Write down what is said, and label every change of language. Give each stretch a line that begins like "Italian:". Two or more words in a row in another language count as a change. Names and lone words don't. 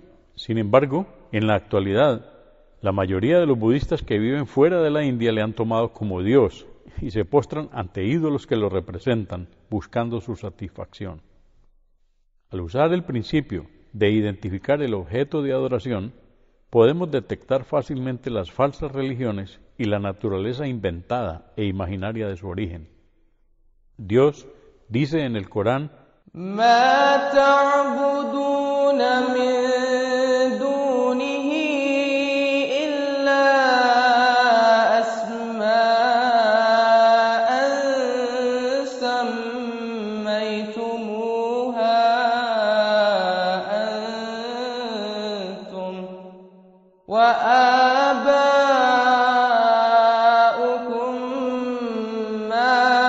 Spanish: Sin embargo, en la actualidad, la mayoría de los budistas que viven fuera de la India le han tomado como Dios y se postran ante ídolos que lo representan, buscando su satisfacción. Al usar el principio de identificar el objeto de adoración, podemos detectar fácilmente las falsas religiones y la naturaleza inventada e imaginaria de su origen. Dios dice en el Corán:
Arabic: مَا تَعْبُدُونَ مِن دُونِهِ إِلَّا أَسْمَاءً سَمَّيْتُمُوهَا أَنتُمْ وَآبَاؤُكُم مَّا